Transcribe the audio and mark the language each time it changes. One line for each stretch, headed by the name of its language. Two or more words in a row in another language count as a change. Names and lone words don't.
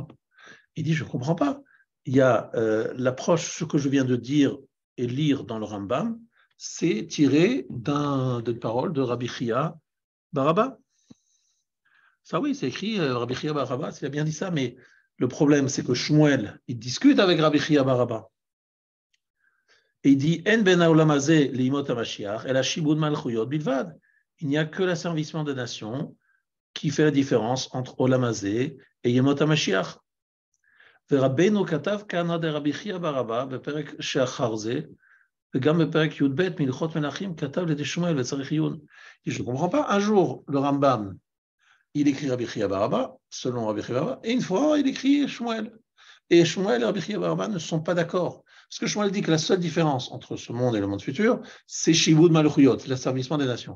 French: Il dit, je ne comprends pas. Il y a l'approche, ce que je viens de dire et lire dans le Rambam, c'est tiré d'une parole de Rabbi Chia Baraba. Ça oui, c'est écrit, Rabbi Chia Baraba, il a bien dit ça, mais le problème, c'est que Shmuel, il discute avec Rabbi Chia Baraba. Et il dit,
Hebrew: אין בין העולם הזה לימות המשיח, אלא שעבוד מלכויות בלבד. Il n'y a que l'asservissement des nations qui fait la différence entre עולם הזה et ימות המשיח. ורבנו כתב כאן עד רבי חייא ברבא בפרק שאחר זה, וגם בפרק י"ב מהלכות מלכים כתב לידי שמואל וצריך עיון.
French: Je ne comprends pas. Un jour, le Rambam, il écrit Rabbi Chia Baraba, selon Rabbi Chia Baraba, et une fois, il écrit Shmuel. Et Shmuel et Rabbi Chia Baraba ne sont pas d'accord. Parce que Shmuel dit que la seule différence entre ce monde et le monde futur, c'est
Hebrew: שעבוד מלכויות,
French: l'asservissement des nations.